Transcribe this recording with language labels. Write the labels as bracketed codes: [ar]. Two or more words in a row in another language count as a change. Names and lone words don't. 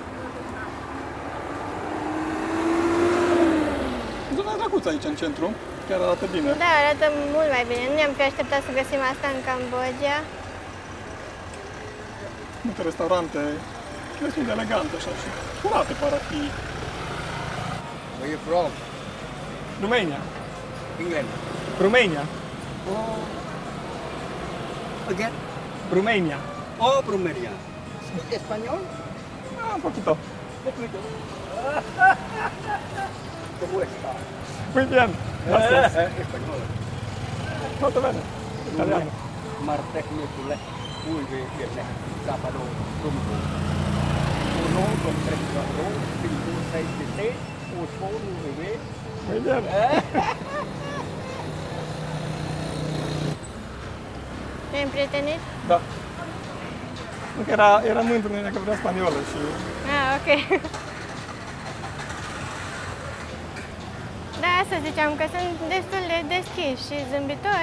[ro] Zona drăguță aici în centru, chiar arată bine. Da, arată mult mai bine. Nu ne-am fi așteptat să găsim asta în Cambodgia. Multe restaurante, destul de elegante așa și curate par a fi. [en] Where you from? Romania. England. Romania. Oh. Again? Romania. Oh, Romania. Speak Espanol? [es] Ah, un poquito. ¿Cómo está? Muy bien. Gracias. Español. [it] Molto bene. Italiano. martecnicule, uive, vierne, sábado, rumbo. [es] Uno con 3 grados, 5, 6, 7, 8, 9. Muy bien. [ro] Te-ai împrietenit? Da. Încă era mândru că vrea spaniolă și... Ah, ok. Da, asta ziceam, că sunt destul de deschiși și zâmbitori.